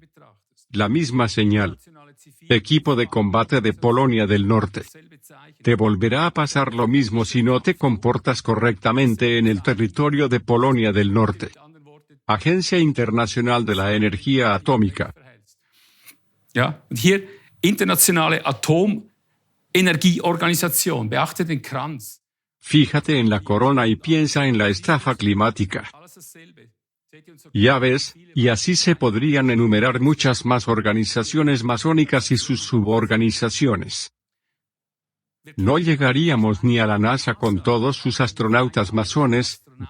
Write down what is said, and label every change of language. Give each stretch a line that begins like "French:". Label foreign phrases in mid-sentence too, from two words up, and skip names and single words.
Spanish: La misma señal. Equipo de combate de Polonia del Norte. Te volverá a pasar lo mismo si no te comportas correctamente en el territorio de Polonia del Norte. Agencia Internacional de la Energía Atómica.
German: Ja, und hier internationale Atomenergieorganisation. Beachte den Kranz.
Spanish: Fíjate en la corona y piensa en la estafa climática. Ya ves, y así se podrían enumerar muchas más organizaciones masónicas y sus suborganizaciones. No llegaríamos ni a la NASA con todos sus astronautas masones.